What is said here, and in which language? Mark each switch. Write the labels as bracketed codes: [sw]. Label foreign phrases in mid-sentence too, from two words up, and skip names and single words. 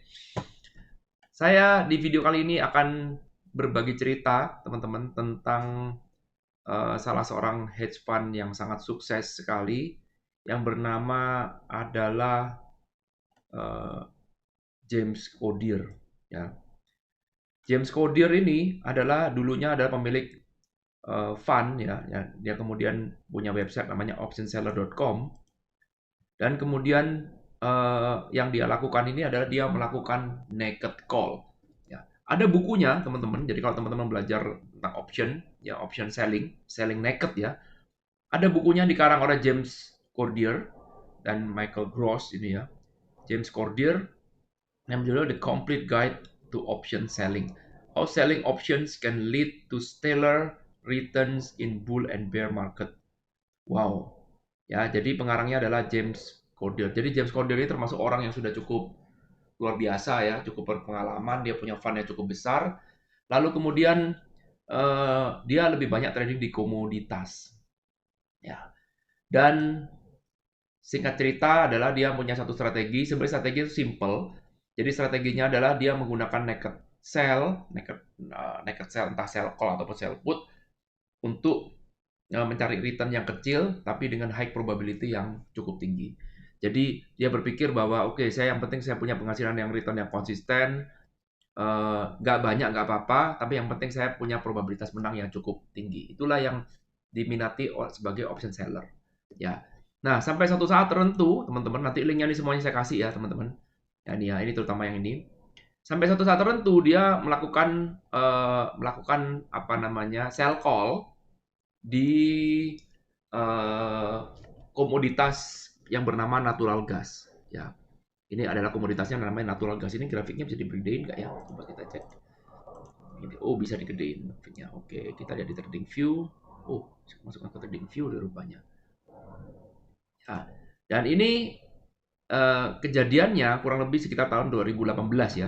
[id] Saya di video kali ini akan berbagi cerita teman-teman tentang salah seorang hedge fund yang sangat sukses sekali yang bernama adalah eh, James Codier ya. James Codier ini adalah dulunya adalah pemilik fund ya, dia kemudian punya website namanya optionseller.com dan kemudian yang dia lakukan ini adalah dia melakukan [en] naked call. [id] Ya. Ada bukunya teman-teman. Jadi kalau teman-teman belajar tentang option ya [en] option selling, selling naked [id] ya, ada bukunya dikarang oleh James Codier dan Michael Gross ini ya. James Codier yang judulnya The Complete Guide to Option Selling. How selling options can lead to stellar returns in bull and bear market. Wow. Ya, jadi pengarangnya adalah James Codier. Jadi James Codier ini termasuk orang yang sudah cukup luar biasa ya, cukup berpengalaman, dia punya fund yang cukup besar. Lalu kemudian dia lebih banyak trading di komoditas. Ya. Dan singkat cerita adalah dia punya satu strategi. Sebenarnya strategi itu simple. Jadi strateginya adalah dia menggunakan [en] naked sell [id] entah [en] sell call [id] ataupun [en] sell put [id] untuk mencari return yang kecil tapi dengan [en] high probability [id] yang cukup tinggi. Jadi dia berpikir bahwa oke, saya yang penting saya punya penghasilan yang return yang konsisten, nggak banyak nggak apa-apa, tapi yang penting saya punya probabilitas menang yang cukup tinggi. Itulah yang diminati sebagai [en] option seller. [id] Ya. Nah, sampai satu saat tertentu, teman-teman, nanti linknya ini semuanya saya kasih ya, teman-teman. Ya, ini terutama yang ini. Sampai satu saat tertentu dia melakukan apa namanya [en] sell call [id] di eh, komoditas yang bernama [en] natural gas. [id] Ya, ini adalah komoditasnya namanya [en] natural gas. [id] Ini grafiknya bisa digedein nggak ya? Coba kita cek. Oh, bisa digedein grafiknya. Oke, kita lihat di trading view. Oh, masukkan ke trading view deh rupanya. Nah, dan ini kejadiannya kurang lebih sekitar tahun 2018 ya.